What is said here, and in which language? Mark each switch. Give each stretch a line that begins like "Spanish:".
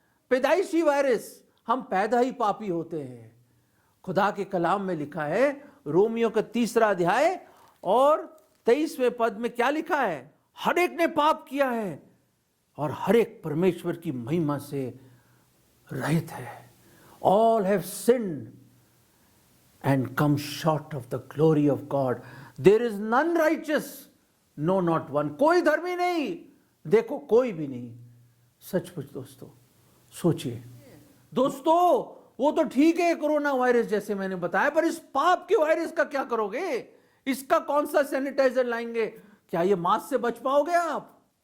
Hindi: पैदाइशी वायरस। हम पैदा ही पापी होते हैं। खुदा के कलाम में लिखा है, रोमियो का 3 अध्याय और 23वें पद में क्या लिखा है? हर एक ने पाप किया है और हर एक परमेश्वर की महिमा से रहित है।
English: All have sinned and come short of the glory of God. There is none righteous, no not one.
Hindi: कोई धर्मी नहीं, देखो कोई भी नहीं। सचमुच दोस्तों सोचिए। दोस्तों वो तो ठीक है कोरोना वायरस जैसे मैंने बताया, पर इस पाप के वायरस का क्या करोगे? इसका कौन सा सैनिटाइजर लाएंगे? क्या ये मास्क से बच पाओगे आप?